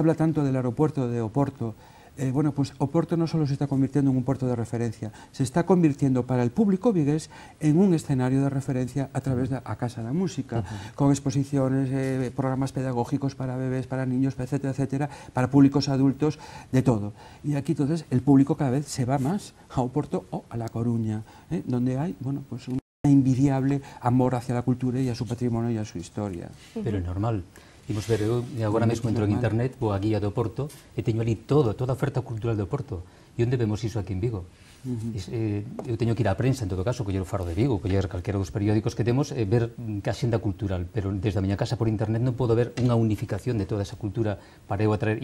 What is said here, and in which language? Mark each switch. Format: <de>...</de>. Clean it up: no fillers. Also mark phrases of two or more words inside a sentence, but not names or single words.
<es>Se habla tanto del aeropuerto de Oporto, bueno, pues Oporto no solo se está convirtiendo en un puerto de referencia, se está convirtiendo para el público vigués en un escenario de referencia a través de a Casa da Música, con exposiciones, programas pedagógicos para bebés, para niños, etcétera, etcétera, para públicos adultos, de todo. Y aquí entonces el público cada vez se va más a Oporto o a La Coruña, donde hay, bueno, pues un envidiable amor hacia la cultura e a su patrimonio</es> <gl>e a súa historia. Pero é normal. Imos ver, eu agora mesmo entro en internet, vou a guía do Oporto e teño ali toda a oferta cultural do Oporto. E onde vemos iso aquí en Vigo? Eu teño que ir á prensa, en todo caso, coller o Faro de Vigo, coller calquera dos periódicos que temos e ver que axenda cultural, pero desde a miña casa por internet non podo ver unha unificación de toda esa cultura para eu atraer.</gl>